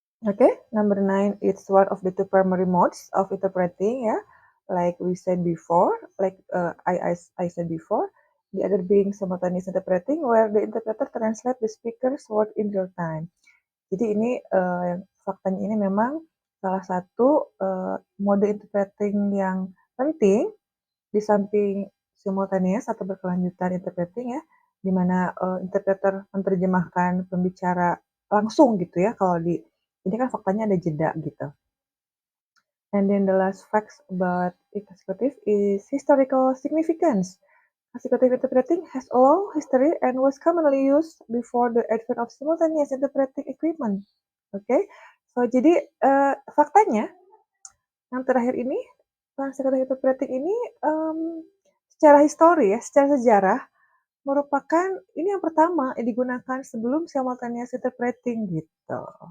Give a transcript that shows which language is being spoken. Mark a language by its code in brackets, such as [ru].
[en] Okay, number nine, it's one of the two primary modes of interpreting, yeah, like we said before, like I said before, the other being simultaneous interpreting, where the interpreter translate the speaker's word in real time. [id] Jadi ini faktanya ini memang salah satu mode interpreting yang penting di samping simultaneous atau berkelanjutan interpreting ya, di mana interpreter menerjemahkan pembicara langsung gitu ya, kalau di ini kan faktanya ada jeda gitu. [en] And then the last facts about consecutive is historical significance. Consecutive interpreting has a long history and was commonly used before the advent of simultaneous interpreting equipment. [id] Oke, so jadi faktanya yang terakhir ini, consecutive interpreting ini secara histori ya, secara sejarah merupakan ini yang pertama yang digunakan sebelum simultaneous interpreting gitu.